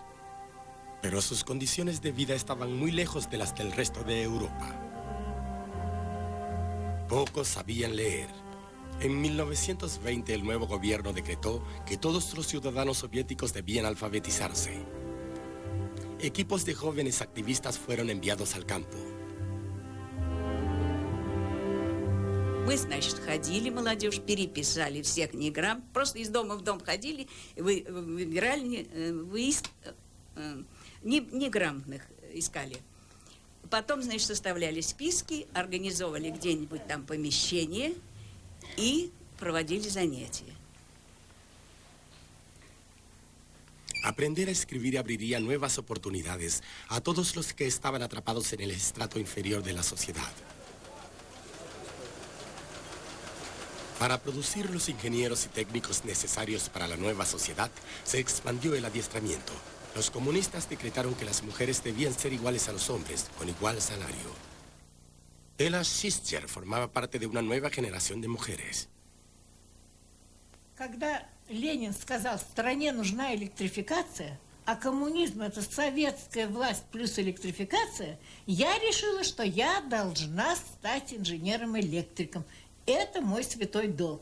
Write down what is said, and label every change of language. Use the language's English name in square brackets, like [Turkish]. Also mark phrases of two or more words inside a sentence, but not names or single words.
[Spanish] Pero sus condiciones de vida estaban muy lejos de las del resto de Europa. Pocos sabían leer. En 1920 el nuevo gobierno decretó que todos los ciudadanos soviéticos debían alfabetizarse. Equipos de jóvenes activistas fueron enviados al campo. [Russian] Мы, значит, ходили, молодежь, переписали всех неграмм, просто из дома в дом ходили, выбирали, неграмотных искали. Потом, значит, составляли списки, организовывали где-нибудь там помещение и проводили занятия. [Spanish] Aprender a escribir abriría nuevas oportunidades a todos los que estaban atrapados en el estrato inferior de la sociedad. Para producir los ingenieros y técnicos necesarios para la nueva sociedad, se expandió el adiestramiento. Los comunistas decretaron que las mujeres debían ser iguales a los hombres, con igual salario. Ella Schister formaba parte de una nueva generación de mujeres. [Russian] Когда Ленин сказал, стране нужна электрификация, а коммунизм это советская власть плюс электрификация, я решила, что я должна стать инженером-электриком. Это мой святой долг.